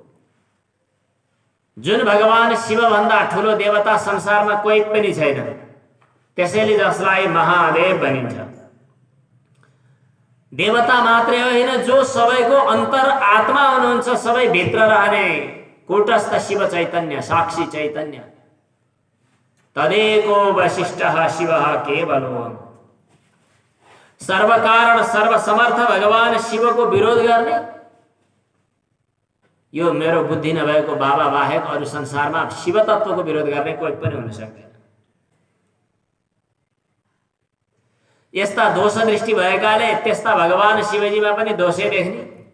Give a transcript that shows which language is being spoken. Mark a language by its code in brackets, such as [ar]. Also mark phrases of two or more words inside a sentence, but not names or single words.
[ne] जुन भगवान शिवभन्दा ठुलो देवता संसारमा कोही पनि छैन, त्यसैले जसलाई महादेव भनिन्छ। देवता मात्रै होइन, जो सबैको अन्तर आत्मा हुनुहुन्छ, सबै भित्र रहने कूटस्थ शिव चैतन्य, साक्षी चैतन्य। [sa] तदेको वशिष्ठः शिवः केवलोऽहम्। [ne] सर्वकारण सर्वसमर्थ भगवान शिवको विरोध गर्ने, यो मेरो बुद्धि नभएको बाबा बाहेक अरू संसारमा शिव तत्त्वको विरोध गर्ने कोही पनि हुन सक्दैन। यस्ता दोष दृष्टि भएकाले त्यस्ता भगवान शिवजीमा पनि दोषै देख्ने।